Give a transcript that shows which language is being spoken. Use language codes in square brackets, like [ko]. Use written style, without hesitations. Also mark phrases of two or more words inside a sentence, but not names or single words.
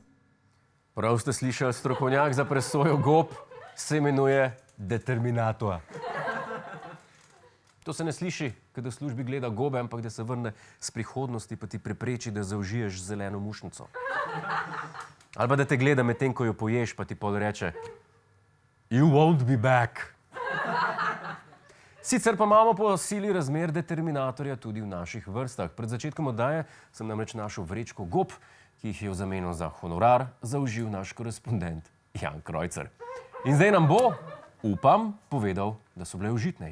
[sl] Prav ste slišali, strokovnjak za presojo gob se imenuje determinator. To se ne sliši, kad v službi gleda gobe, ampak da se vrne z prihodnosti, pa ti prepreči, da zaužiješ zeleno mušnico. Ali pa da te gleda medtem, ko jo poješ, pa ti pol reče [en] You won't be back. [sl] Sicer pa imamo po sili razmer determinatorja tudi v naših vrstah. Pred začetkom oddaje sem namreč našel vrečko gob, ki jih je v zameno za honorar zaužil naš korespondent Jan Krojcer. In zdaj nam bo, upam, povedal, da so bile užitne.